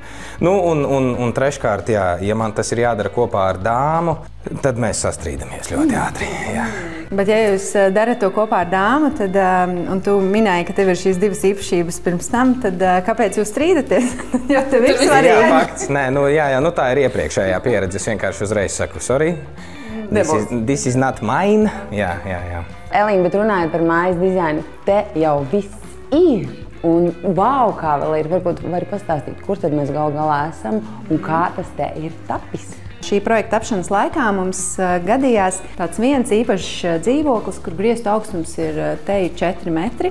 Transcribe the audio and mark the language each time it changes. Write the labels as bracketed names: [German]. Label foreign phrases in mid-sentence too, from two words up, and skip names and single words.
[Latvian] Nu, un treškārt, jā, ja man tas ir jādara kopā ar dāmu, tad mēs sastrīdamies ļoti ātri, jā. Bet ja jūs darat to kopā ar dāmu, tad, un tu minēji, ka tev ir šīs divas īpašības pirms tam, tad kāpēc jūs strīdaties? Jo tev ir svarīgi. Jā, fakts. Nē, nu, jā, nu tā ir iepriekšējā pieredze. Es vienkārši uzreiz saku, [English] sorry, this is not mine. [Latvian] Jā. Elīna, bet runājot par mājas dizainu, te jau viss ir. Un wow, kā vēl ir, varbūt vari pastāstīt, kur tad mēs gal galā esam un kā tas te ir tapis. Šī projekta tapšanas laikā mums gadījās tāds viens īpašs dzīvoklis, kur griestu augstums ir teju 4 metri.